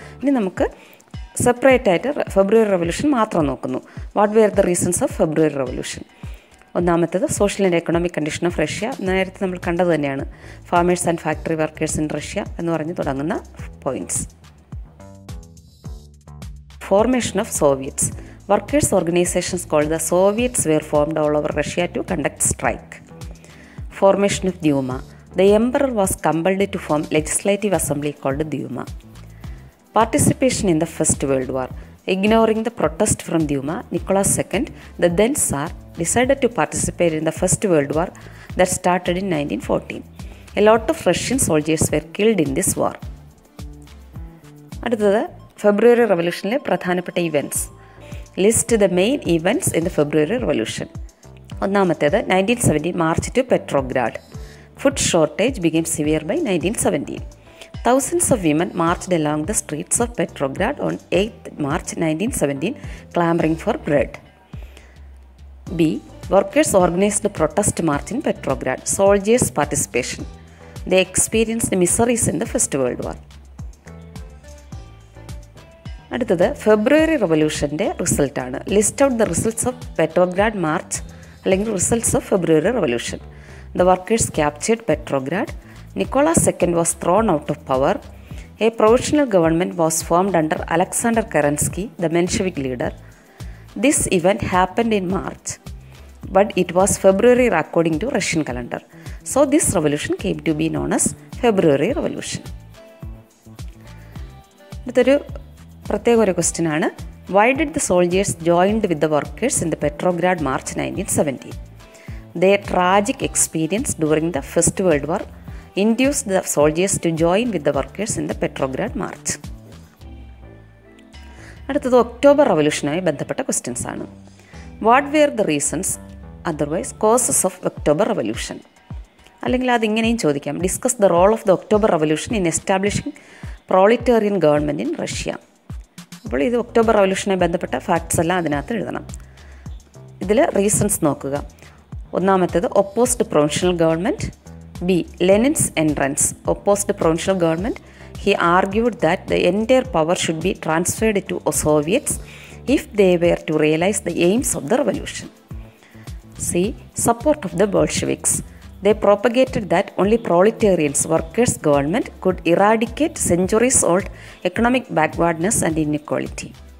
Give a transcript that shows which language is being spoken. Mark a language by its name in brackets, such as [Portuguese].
[Malayalam] ഇനി നമുക്ക് സെപ്പറേറ്റ് ആയിട്ട് ഫെബ്രുവരി റവല്യൂഷൻ മാത്രം നോക്കുന്നു. [English] What were the reasons of February revolution? ഒന്നാമത്തേത്, social and economic condition of Russia. [Malayalam] നേരത്തെ നമ്മൾ കണ്ടത് തന്നെയാണ്, [English] farmers and factory workers in Russia [Malayalam] എന്ന് പറഞ്ഞ് തുടങ്ങുന്ന points. [English] Formation of Soviets. Workers' organizations called the Soviets were formed all over Russia to conduct strike. Formation of Duma. The emperor was compelled to form legislative assembly called Duma. Participation in the First World War. Ignoring the protest from Duma, Nicholas II, the then Tsar, decided to participate in the First World War that started in 1914. A lot of Russian soldiers were killed in this war. അടുത്തത് [Malayalam] ഫെബ്രുവരി റവല്യൂഷനിലെ പ്രധാനപ്പെട്ട events. [English] List the main events in the February revolution. ഒന്നാമത്തേത് 1917 march to Petrograd. Food shortage became severe by 1917. Thousands of women marched along the streets of Petrograd on 8th March 1917 clamoring for bread. B. Workers organized a protest march in Petrograd. Soldiers' participation. They experienced miseries in the First World War. [Malayalam] അടുത്തത് ഫെബ്രുവരി റവല്യൂഷൻ്റെ റിസൾട്ടാണ്. [English] List out the results of Petrograd march അല്ലെങ്കിൽ results of February revolution. The workers captured Petrograd. Nicholas II was thrown out of power. A provisional government was formed under Alexander Kerensky, the Menshevik leader. This event happened in March, but it was February according to Russian calendar. So this revolution came to be known as February Revolution. [Malayalam] അടുത്തൊരു പ്രത്യേക ഒരു question ആണ്. [English] Why did the soldiers joined with the workers in the Petrograd March 1917? Their tragic experience during the First World War induced the soldiers to join with the workers in the Petrograd March. [Malayalam] അടുത്തത് October റവല്യൂഷനുമായി ബന്ധപ്പെട്ട questions ആണ്. [English] What were the reasons otherwise causes of October revolution? [Malayalam] അല്ലെങ്കിൽ അതിങ്ങനെയും ചോദിക്കാം. [English] Discuss the role of the October revolution in establishing proletarian government in Russia. [Malayalam] അപ്പോൾ ഇത് October റവല്യൂഷനുമായി ബന്ധപ്പെട്ട facts എല്ലാം അതിനകത്ത് എഴുതണം. ഇതിൽ റീസൺസ് നോക്കുക. [English] ഒന്നാമത്തേത് opposed provincial government. B. Lenin's entrance. Opposed provincial government. He argued that the entire power should be transferred to soviets if they were to realise the aims of the revolution. C. Support of the Bolsheviks. They propagated that only proletarians, workers' government could eradicate centuries-old economic backwardness and inequality.